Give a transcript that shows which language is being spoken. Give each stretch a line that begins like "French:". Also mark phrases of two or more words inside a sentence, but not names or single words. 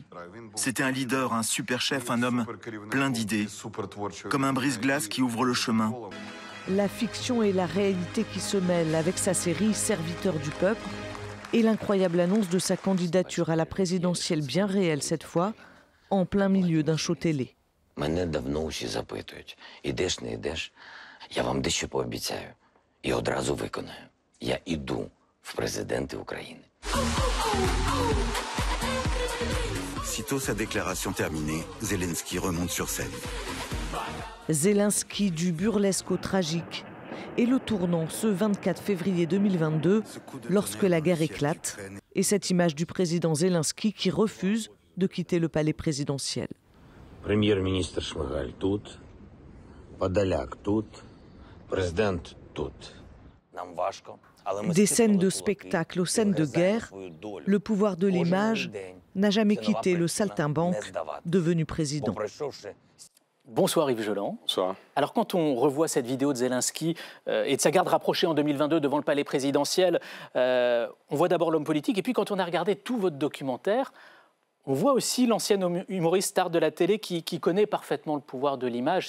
French: C'était un leader, un super chef, un homme plein d'idées, comme un brise-glace qui ouvre le chemin. La fiction et la réalité qui se mêlent avec sa série Serviteur du peuple et l'incroyable annonce de sa candidature à la présidentielle bien réelle cette fois, en plein milieu d'un show télé.
Ukrainian: Мене давно усі запитують, ідеш, не ідеш, я вам дещо пообіцяю і одразу виконаю. Я іду в президенти України.
French: Sitôt sa déclaration terminée, Zelensky remonte sur scène. Zelensky du burlesque au tragique. Et le tournant ce 24 février 2022, lorsque la guerre éclate, et cette image du président Zelensky qui refuse de quitter le palais présidentiel.
Ukrainian: Прем'єр-міністр Шмигаль тут, Подоляк тут, президент тут. Нам важко.
French: Des scènes de spectacle aux scènes de guerre, le pouvoir de l'image n'a jamais quitté le saltimbanque devenu président. Bonsoir Yves Geland. Bonsoir. Alors quand on revoit cette vidéo de Zelensky et de sa garde rapprochée en 2022 devant le palais présidentiel, on voit d'abord l'homme politique et puis quand on a regardé tout votre documentaire, on voit aussi l'ancien humoriste star de la télé qui connaît parfaitement le pouvoir de l'image.